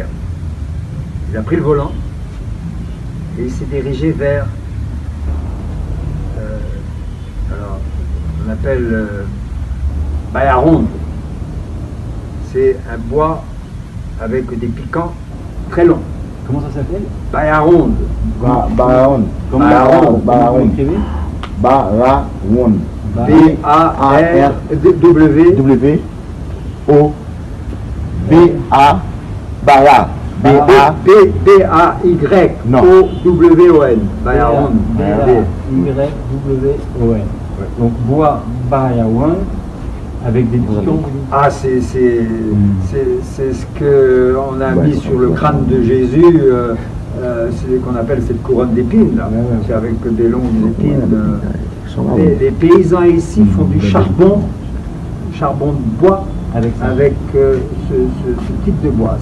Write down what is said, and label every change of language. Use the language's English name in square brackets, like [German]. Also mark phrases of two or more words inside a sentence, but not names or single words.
[French] Il a pris le volant et il s'est dirigé vers, alors on appelle Bayaronde, c'est un bois avec des piquants très longs. Comment ça s'appelle? Bayaronde. Bayaronde. Comment vous écrivez? Bayaronde. B-A-R-W. O-B-A. Bara. B-A-Y-O-W-O-N. Bayaronde. B-A-Y-W-O-N. Donc bois Bayaronde avec des piquants. Ah, c'est ce qu'on a mis sur le crâne de Jésus, c'est qu'on appelle cette couronne d'épines, là. C'est avec des longues épines. Les paysans ici font du charbon de bois avec ce type de bois.